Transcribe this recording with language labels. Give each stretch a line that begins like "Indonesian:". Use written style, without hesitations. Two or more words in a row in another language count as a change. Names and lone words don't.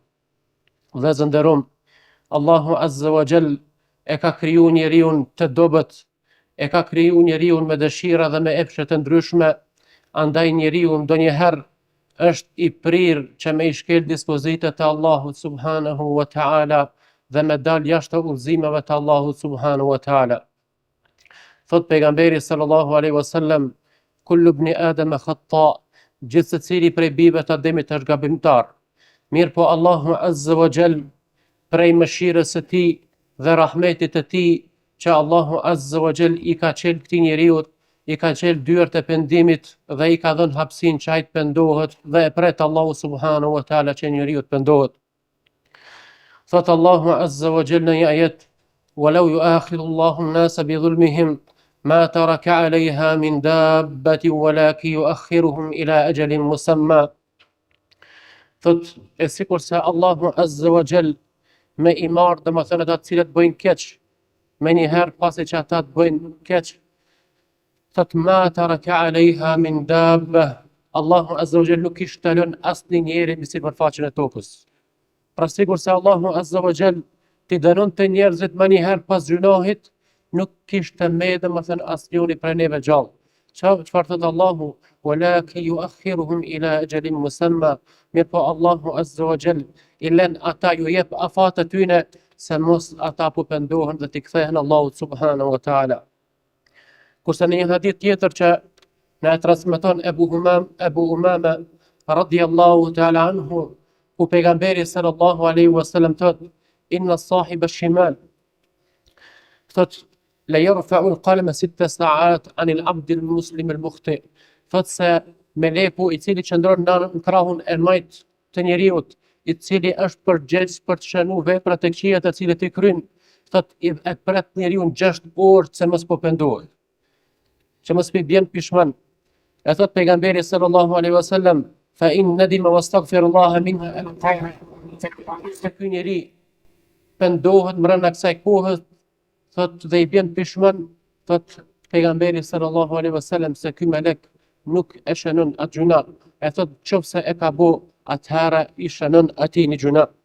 Albanian: Dhe zënderom, Allahu
Arabic: عز وجل
Albanian: e ka kriju njeriu të dobët, e ka kriju njeriu me dëshira dhe me epshe të ndryshme, andaj njeriu ndonjëherë është I prirë që me I shkel dispozitat e Allahut
Arabic: سبحانه وتعالى
Albanian: dhe me dal jashtë udhëzimeve të Allahut
Arabic: سبحانه وتعالى.
Albanian: Thot pejgamberi
Arabic: صلى الله عليه وسلم كل ابن آدم خطاء,
Albanian: gjithë secili prej bijve të Ademit është gabimtar. Mirë po Allahu
Arabic: عز وجل
Albanian: prej mëshirës së tij dhe rahmetit të tij, që Allahu
Arabic: عز وجل
Albanian: I ka çel këtij njeriu, I ka çel dyert e pendimit dhe I ka dhënë hapësinë që ai të pendohet dhe e pret Allahu
Arabic: سبحانه وتعالى
Albanian: që njeriu të pendohet. Thot Allahu
Arabic: عز وجل
Albanian: në një ajet,
Arabic: ولو يؤاخذ الله الناس بظلمهم ما ترك عليها من دابة ولكن يؤخرهم إلى أجل مسمى.
Albanian: Thot e sikur se Allahu
Arabic: عز وجل
Albanian: me I marr domethënë ata të cilët bëjnë keq, me njëherë pasi që ata të bëjnë keq, thot
Arabic: ما ترك عليها من دابة,
Albanian: Allahu
Arabic: عز وجل
Albanian: nuk I shtalon asnjë njeri mbi sipërfaqen e tokës. Pra sikur se Allahu
Arabic: عز وجل
Albanian: t'i dënonte njerëzit më njëherë pas gjunahit, nuk kishte me domethënë asnjëri prej neve gjallë. Çfarë thot Allahu,
Arabic: ولكن يؤخرهم إلى أجل مسمى,
Albanian: mirë po Allahu
Arabic: عز وجل
Albanian: I lën ata ju jep afat e tyne se mos ata po pendohen dhe t'i kthehen Allahut
Arabic: سبحانه وتعالى.
Albanian: Kurse në një hadith tjetër që na e transmeton Ebu Umama
Arabic: رضي الله تعالى عنه,
Albanian: ku pejgamberi
Arabic: صلى الله عليه وسلم
Albanian: thot,
Arabic: إن صاحب الشمال,
Albanian: thot
Arabic: لا يرفع القلم 6 ساعات عن العبد المسلم المخطئ,
Albanian: thot se meleku I cili qëndron në krahun e majt të njeriut, I cili është përgjegjës për të shënuar veprat e këqija të cilat I kryen, thot e pret njeriu 6 orë se mos po pendohet, që mos pi bjen pishman. E thot pejgamberi
Arabic: صلى الله عليه وسلم فإن ندم واستغفر الله منها تعالى,
Albanian: se ky njeri pendohet mbrana kësaj kohe, thot dhe I bjen pishman, thot pejgamberi
Arabic: صلى الله عليه وسلم
Albanian: se ky melek nuk e shënon atë gjuna. E thot nëse e ka bo, atëherë I shënon atij një gjuna.